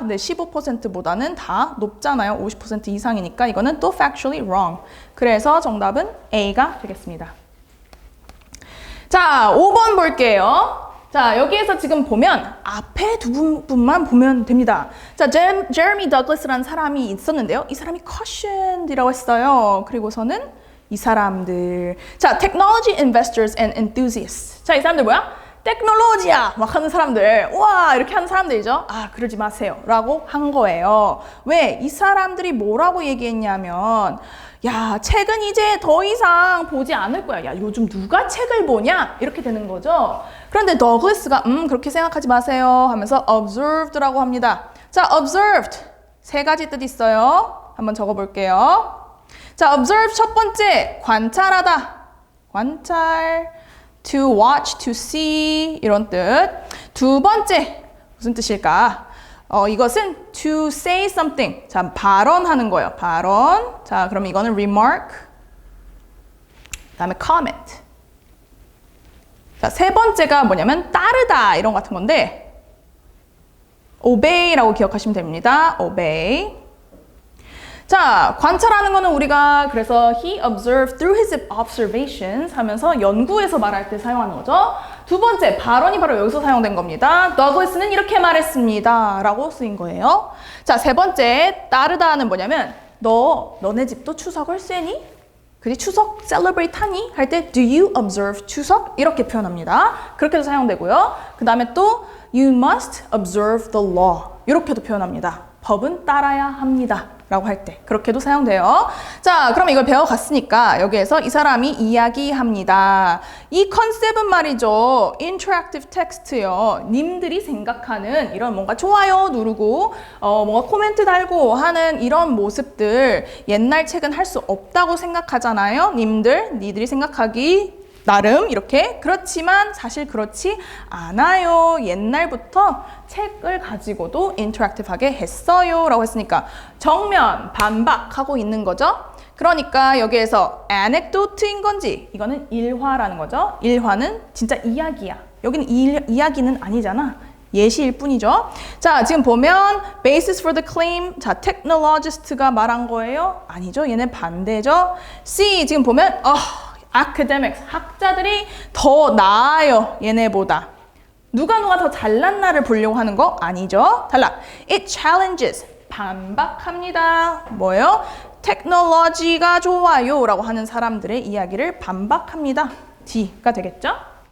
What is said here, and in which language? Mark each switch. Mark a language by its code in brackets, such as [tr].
[ko] 근데 15%보다는 다 높잖아요. 50% 이상이니까 이거는 또 [en] factually wrong. [ko] 그래서 정답은 A가 되겠습니다. 자, 5번 볼게요. 자, 여기에서 지금 보면 앞에 두 분만 보면 됩니다. 자, 제레미 더글스라는 사람이 있었는데요. 이 사람이 cautioned이라고 했어요. 그리고서는 이 사람들. [en] 자, technology investors and enthusiasts. [ko] 자, 이 사람들 뭐야? 테크놀로지야! 막 하는 사람들. 와, 이렇게 하는 사람들이죠. 아, 그러지 마세요. 라고 한 거예요. 왜? 이 사람들이 뭐라고 얘기했냐면, 야, 책은 이제 더 이상 보지 않을 거야. 야, 요즘 누가 책을 보냐? 이렇게 되는 거죠. 그런데 더글스가 그렇게 생각하지 마세요 하면서 observed라고 합니다. 자, observed. 3가지 뜻 있어요. 한번 적어볼게요. 자, observe 첫 번째, 관찰하다. 관찰. [en] to watch, to see [ko] 이런 뜻. 두 번째 무슨 뜻일까? 이것은 [en] to say something. [ko] 자, 발언하는 거예요. 발언. 자, 그럼 이거는 remark. 그다음에 comment. 자, 세 번째가 뭐냐면 따르다 이런 거 같은 건데 obey라고 기억하시면 됩니다. obey. 자, 관찰하는 거는 우리가 그래서 [en] he observed through his observations [ko] 하면서 연구에서 말할 때 사용하는 거죠. 두 번째, 발언이 바로 여기서 사용된 겁니다. 더글스는 이렇게 말했습니다. 라고 쓰인 거예요. 자, 세 번째, 따르다는 뭐냐면 너네 집도 추석을 쐬니? 그지? 추석 celebrate 하니? 할 때 [en] do you observe [ko] 추석? 이렇게 표현합니다. 그렇게도 사용되고요. 그 다음에 또 [en] you must observe the law. [ko] 이렇게도 표현합니다. 법은 따라야 합니다. 라고 할 때 그렇게도 사용돼요. 자, 그럼 이걸 배워갔으니까 여기에서 이 사람이 이야기합니다. 이 컨셉은 말이죠. interactive text요. 님들이 생각하는 이런 뭔가 좋아요 누르고 뭔가 코멘트 달고 하는 이런 모습들 옛날 책은 할 수 없다고 생각하잖아요. 니들이 생각하기 나름 이렇게. 그렇지만 사실 그렇지 않아요. 옛날부터 책을 가지고도 인터랙티브하게 했어요 라고 했으니까 정면 반박하고 있는 거죠. 그러니까 여기에서 anecdote인 건지 이거는 일화라는 거죠. 일화는 진짜 이야기야. 여기는 이야기는 아니잖아. 예시일 뿐이죠. [en] 자, 지금 보면 basis for the claim. [ko] 자, technologist가 말한 거예요? 아니죠. 얘네 반대죠. C 지금 보면 academics, 학자들이 더 나아요, 얘네보다. 누가 더 잘난 나를 보려고 하는 거 아니죠? 달라. [en] It challenges, [ko] 반박합니다. 뭐예요? 테크놀로지가 좋아요 라고 하는 사람들의 이야기를 반박합니다. D가 되겠죠?